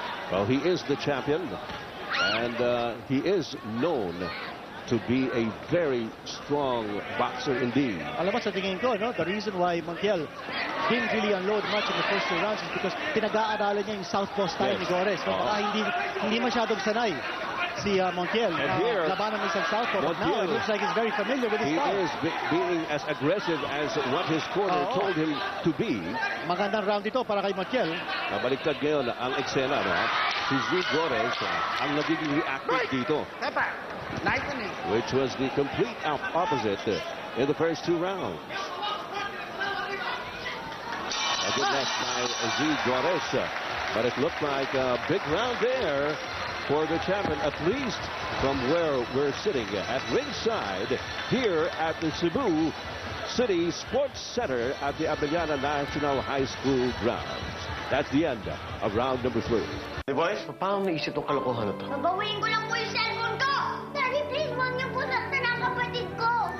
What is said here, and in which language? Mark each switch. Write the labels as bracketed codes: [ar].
[en] Well, he is the champion. And he is known to be a very strong boxer indeed. [tl] Alam mo, sa tingin ko, no, [en] the reason why Montiel didn't really unload much in the first 2 rounds is because [tl] pinag-aaralan niya yung southpaw style ni Gores. No? Baka hindi masyadong sanay si Montiel na labanan ng isang southpaw. [en] But now it looks like he's very familiar with his style. He is being as aggressive as what his corner told him to be. [tl] Magandang round ito para kay Montiel. Baliktad ngayon ang eksena, no? Si Zee Gores ang nagiging reactive dito. [en] Nice and easy. Which was the complete opposite in the first 2 rounds. A good left by Zee Gores. But it looked like a big round there for the champion, at least from where we're sitting at ringside here at the Cebu City Sports Center at the Abellana National High School grounds. That's the end of round number 3. [tl] Hey boys, paano naisip itong kalokohan na to? Babawiin ko lang po yung cellphone ko! Daddy, please, huwag niyo po saktan ang kapatid ko!